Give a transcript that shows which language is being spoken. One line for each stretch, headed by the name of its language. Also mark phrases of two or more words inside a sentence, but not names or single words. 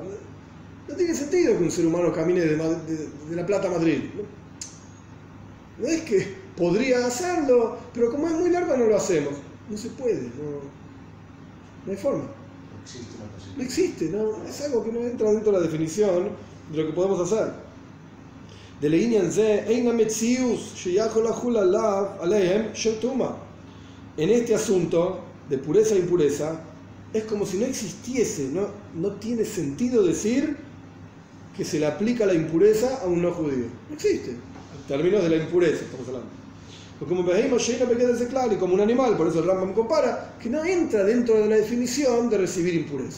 Spanish: No tiene sentido que un ser humano camine de La Plata a Madrid. No es que podría hacerlo, pero como es muy largo no lo hacemos. No se puede, no hay forma. No existe una posibilidad. No existe, no, es algo que no entra dentro de la definición de lo que podemos hacer.
Hebrew: De לעניין זה, אין המציאות שיכול לחול עליהם של טומאה.
Spanish: En este asunto de pureza e impureza, es como si no existiese, no tiene sentido decir que se le aplica la impureza a un no judío. No existe, en términos de la impureza estamos hablando. Como veíamos, y como un animal, por eso el Rambam compara, que no entra dentro de la definición de recibir impureza.